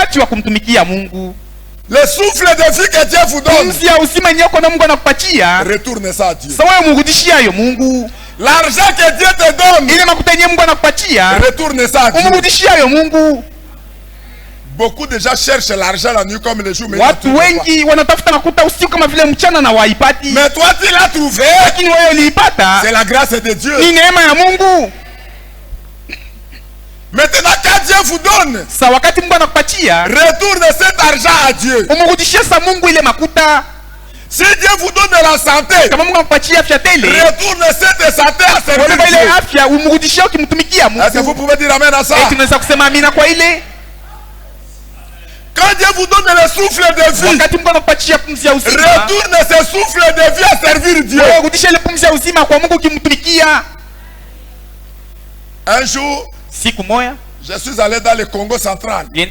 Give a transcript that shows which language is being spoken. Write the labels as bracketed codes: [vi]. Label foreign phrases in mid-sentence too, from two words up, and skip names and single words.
[fr] Le souffle de vie que Dieu vous donne, retourne ça à Dieu. L'argent que Dieu te donne, retourne ça à Dieu. Beaucoup de gens cherchent l'argent la nuit comme le jour, mais [sw] watu wengi wanatafuta nakuta usiku kama vile mchana na waipati. [fr] Mais toi tu l'as trouvé. [sw] Lakini wewe uliipata. [fr] C'est la grâce de Dieu. [sw] Ni neema ya Mungu. [fr] Maintenant quand Dieu vous donne, [sw] sa wakati Mungu anakupatia, [fr] retourne cet argent à Dieu. [sw] Umrudishie sa Mungu ile makuta. [fr] Si Dieu vous donne la santé, [sw] kama Mungu anakupatia afya tele, [fr] retourne cette santé à servir Dieu. [sw] Ile afya umrudishie ukimtumikia Mungu. [fr] Est-ce que vous pouvez dire amen à ça? [sw] Tunaweza kusema amina kwa ile. [fr] Quand Dieu vous donne le souffle de vie, retourne ce souffle de vie à servir Dieu. Un jour, je suis allé dans le Congo central.